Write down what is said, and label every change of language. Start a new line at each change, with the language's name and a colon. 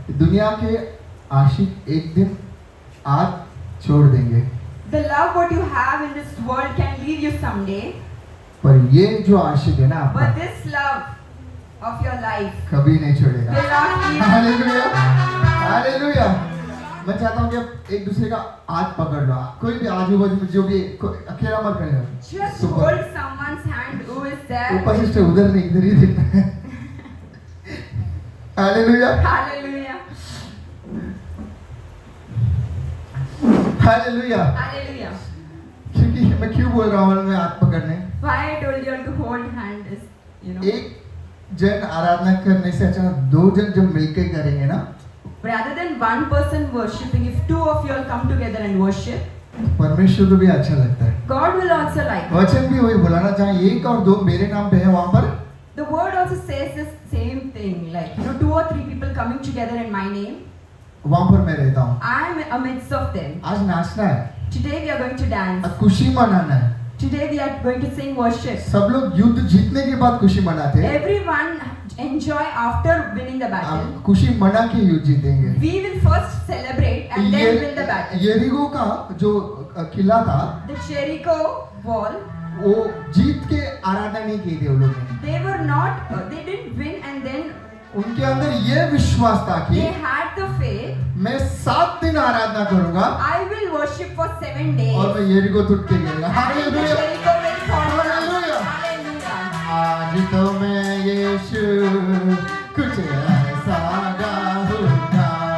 Hindi: दुनिया के आशिक एक दिन आज छोड़ देंगे,
English: The love what you have in this world can leave you someday,
Hindi: पर ये जो आशिक है ना
English: but
Hindi: आपका,
English: this love of your life
Hindi: कभी नहीं छोड़ेगा।
English: will not leave you.
Hindi: Hallelujah, hallelujah. मैं चाहता हूँ कि आप एक दूसरे का हाथ पकड़ लो, कोई भी आजू बाजू में जो भी अकेला मत करेगा।
English: Just
Hindi: super.
English: hold someone's hand who is there.
Hindi: ऊपर से उधर नहीं, इधर ही देखना है। Hallelujah,
English: Hallelujah.
Hindi: हालेलुया।
English: Hallelujah.
Hindi: क्योंकि मैं क्यों बोल रहा हूँ मैं हाथ पकड़ने,
English: Why I told you all to hold hand is, you know,
Hindi: एक जन आराधना करने से अच्छा दो जन जब मिलकर करेंगे ना,
English: rather than one person worshipping, if two of you all come together and worship,
Hindi: परमेश्वर को भी अच्छा लगता है।
English: God will also like it.
Hindi: वचन भी वही बुलाना चाहे, एक और दो मेरे नाम पे है वहां पर,
English: The word also says the same thing, like, you know, 2 or 3 people coming together in my name,
Hindi: वहां पर मैं रहता हूँ।
English: I am amidst of them.
Hindi: आज नाचना है,
English: Today we are going to dance.
Hindi: आज खुशी मनाना है।
English: Today we are going to sing worship.
Hindi: सब लोग युद्ध जीतने के बाद खुशी मनाते हैं,
English: Everyone enjoy after winning the battle.
Hindi: हम खुशी मना के युद्ध जीतेंगे।
English: We will first celebrate and then win the battle.
Hindi: यरीहो का जो किला था,
English: The Jericho wall,
Hindi: वो जीत के आराधना नहीं की थी उन लोगों ने।
English: they were not, they didn't win, and then
Hindi: उनके अंदर ये विश्वास था कि
English: they had the faith,
Hindi: मैं 7 दिन आराधना करूंगा
English: I will worship for 7 days.
Hindi: और मैं यरीहो टूट के गिरेगा।
English: And the
Hindi: hallelujah,
English: Jericho will fall down.
Hindi: Hallelujah.
English: Hallelujah.
Hindi: आज तो मैं यीशु कुछ ऐसा गाऊंगा,